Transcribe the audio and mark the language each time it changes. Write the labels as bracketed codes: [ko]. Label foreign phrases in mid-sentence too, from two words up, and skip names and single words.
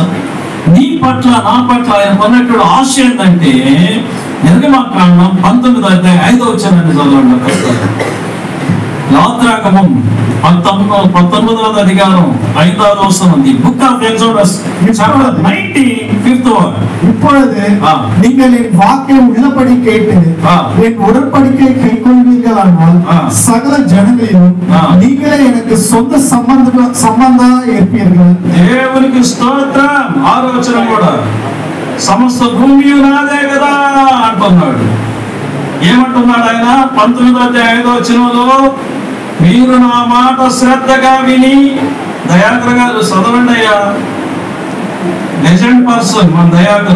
[te] నీ పట్ల, నా పట్ల ఆయన కొన్నటువంటి ఆశ ఏంటంటే, నిర్గమకాండం 19:5 చదవండి. యాత్రాగమం 19వ అధికారం 5వ వచనం. [en] The Book of Exodus chapter 19:5. [ta] இப்பொழுது நீங்கள் என் வாக்கை உள்ளபடி கேட்டு என் உடன்படிக்கை கைக்கொள்வீர்களானால் சகல ஜனங்களிலும் நீங்களே எனக்கு சொந்த సంబంధా இருப்பீர்கள். [te] దేవునికి స్తోత్రం. 6వ వచనం కూడా సమస్త భూమి నాదే కదా అంటున్నాడు. ఏమంటున్నాడు ఆయన? 19:5 వచనంలో, మీరు నా మాట శ్రద్ధగా విని, దయాకర్ గారు చదవండి అయ్యా, [en] legend person [te] మన దయాకరు.